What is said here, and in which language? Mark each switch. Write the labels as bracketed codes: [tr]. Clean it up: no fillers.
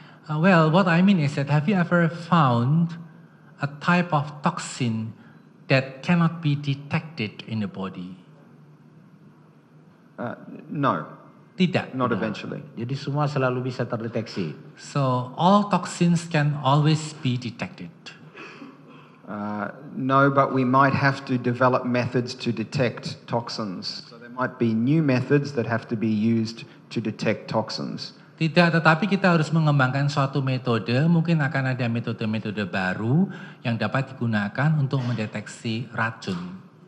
[en] Well, what I mean is that have you ever found a type of toxin that cannot be detected in the body? No, [id] Tidak. [en] not eventually. [id] Jadi semua selalu bisa terdeteksi. [en] So all toxins can always be detected. No, but we might have to develop methods to detect toxins. So there might be new methods that have to be used to detect toxins. [id] Tidak, tetapi kita harus mengembangkan suatu metode, mungkin akan ada metode-metode baru yang dapat digunakan untuk mendeteksi racun.